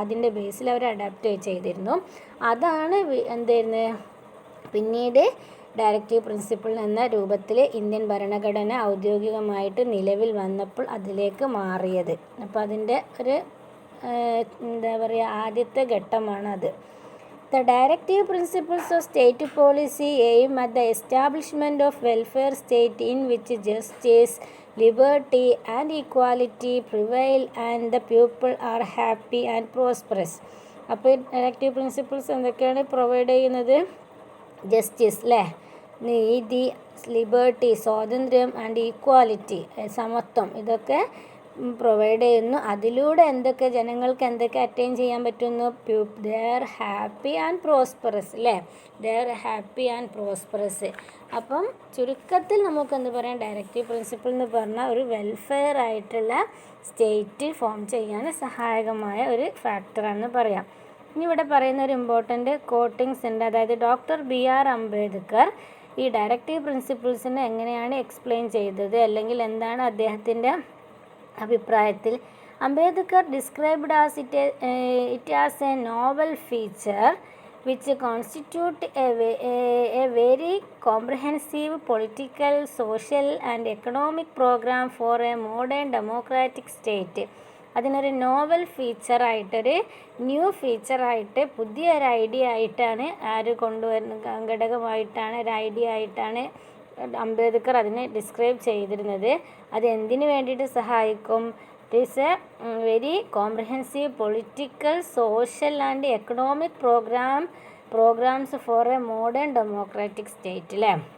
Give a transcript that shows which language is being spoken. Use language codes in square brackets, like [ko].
[ml] അതിൻ്റെ ബേസിൽ അവർ അഡാപ്റ്റ് ചെയ്തിരുന്നു. അതാണ് എന്തായിരുന്നു പിന്നീട് ഡയറക്റ്റീവ് പ്രിൻസിപ്പിൾ എന്ന രൂപത്തിൽ ഇന്ത്യൻ ഭരണഘടന ഔദ്യോഗികമായിട്ട് നിലവിൽ വന്നപ്പോൾ അതിലേക്ക് മാറിയത്. അപ്പോൾ അതിൻ്റെ ഒരു എന്താ പറയുക ആദ്യത്തെ ഘട്ടമാണത്. [en] The directive principles of state policy aim at the establishment of welfare state in which justice, liberty and equality prevail and the people are happy and prosperous. [ml] അപ്പോൾ ഡയറക്റ്റീവ് പ്രിൻസിപ്പിൾസ് എന്തൊക്കെയാണ് പ്രൊവൈഡ് ചെയ്യുന്നത്? ജസ്റ്റിസ് അല്ലേ, നീതി, liberty സ്വാതന്ത്ര്യം and equality സമത്വം, ഇതൊക്കെ provide ചെയ്യുന്നു. അതിലൂടെ എന്തൊക്കെ ജനങ്ങൾക്ക് എന്തൊക്കെ അറ്റൈൻ ചെയ്യാൻ പറ്റുന്നു? [en] They are happy and prosperous അല്ലേ, they are happy and prosperous. [ml] അപ്പം ചുരുക്കത്തിൽ നമുക്ക് എന്ത് പറയാം? ഡയറക്റ്റീവ് പ്രിൻസിപ്പിൾ എന്ന് പറഞ്ഞാൽ ഒരു വെൽഫെയർ ആയിട്ടുള്ള സ്റ്റേറ്റ് ഫോം ചെയ്യാൻ സഹായകമായ ഒരു ഫാക്ടറാണെന്ന് പറയാം. ഇനി ഇവിടെ പറയുന്ന ഒരു ഇമ്പോർട്ടൻ്റ് കോട്ടിങ്സ് ഉണ്ട്. അതായത് ഡോക്ടർ BR അംബേദ്കർ ഈ ഡയറക്റ്റീവ് പ്രിൻസിപ്പിൾസിനെ എങ്ങനെയാണ് എക്സ്പ്ലെയിൻ ചെയ്തത്, അല്ലെങ്കിൽ എന്താണ് അദ്ദേഹത്തിൻ്റെ അഭിപ്രായത്തിൽ? [en] Ambedkar described it as a novel feature which constitute a very comprehensive political, social and economic program for a modern democratic state. [ml] അതിനൊരു നോവൽ ഫീച്ചറായിട്ടൊരു ന്യൂ ഫീച്ചറായിട്ട് പുതിയൊരു ഐഡിയ ആയിട്ടാണ് ആര് കൊണ്ടുവരുന്ന ഘടകമായിട്ടാണ് ഒരു ഐഡിയ ആയിട്ടാണ് അംബേദ്കർ അതിനെ ഡിസ്ക്രൈബ് ചെയ്തിരുന്നത്. അത് എന്തിനു വേണ്ടിയിട്ട് സഹായിക്കും? [en] It is a very comprehensive political, social and economic programs for a modern democratic state അല്ലേ.